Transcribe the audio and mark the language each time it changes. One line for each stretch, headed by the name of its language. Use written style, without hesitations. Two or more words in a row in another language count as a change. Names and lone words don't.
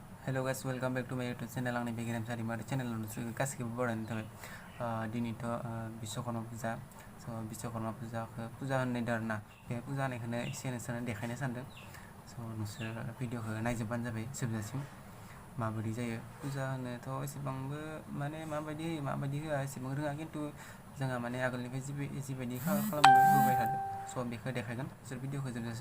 English: hello guys welcome back to my YouTube channel
Bodo: आंनि बेगिराम सारिमारि चैनेलाव नोंसोर गासिखौबो बरायनो थाबाय दिनैथ' बिश्वकर्मा फुजा स' बिश्वकर्मा फुजाखौ फुजा होननायदों आरोना बे फुजा होनायखौनो एसे नोंसोरनो देखायनो सानदों स' नोंसोर भिडिअखौ नायजोबबानो जाबाय जोबजासिम माबायदि जायो फुजा होनोथ' एसेबांबो माने माबायदि होयो माबायदि होआ एसेबां रोङा खिन्थु जोंहा माने आगोलनिफ्राय जिबायदि खालामबोबाय थादों स' बेखौ देखायगोन नोंसोर भिडिअखौ जोबजासिम